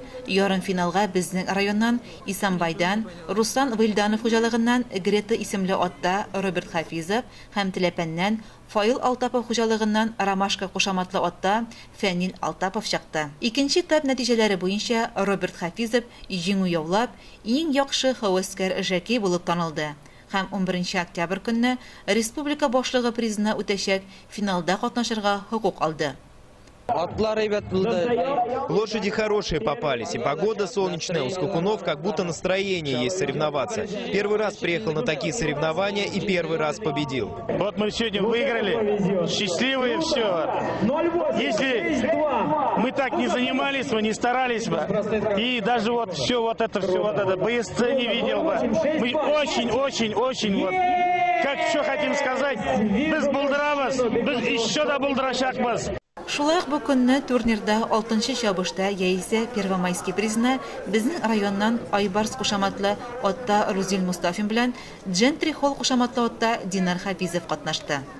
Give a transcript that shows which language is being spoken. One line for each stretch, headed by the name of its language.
Tatar: Ярым финалга безнең районнан Исанбайдан, Руслан Вильданов хуҗалыгыннан Грета исемле атта Роберт Хафизов һәм Теләпәннән Фаил Алтапов хуҗалыгыннан Ромашка кушаматлы атта Фәнил Алтапов чыкты. Икенче этап нәтиҗәләре буенча Роберт Хафизов җиңү яулап, иң яхшы һәвәскәр җәки булып танылды. Һәм 11 октябрь көнне республика башлыгы призына үтәчәк финалда катнашырга хокук алды.
Russian: Лошади хорошие попались, и погода солнечная, у скакунов как будто настроение есть соревноваться. Первый раз приехал на такие соревнования и первый раз победил. Вот мы сегодня выиграли, счастливые, все. Если мы так не занимались бы, не старались бы, и даже вот все вот это БСЦ не видел бы, мы очень, вот, как еще хотим сказать,
Tatar: без булдырабыз, без еще да булдырачакбыз. Шулай ук бу көнне турнирда 6-нчы чабышта яисә Первомайский призына безнең районнан Айбарс кушаматлы атта Рузил Мустафин белән Джентри Холл кушаматлы атта Динар Хафизов катнашты.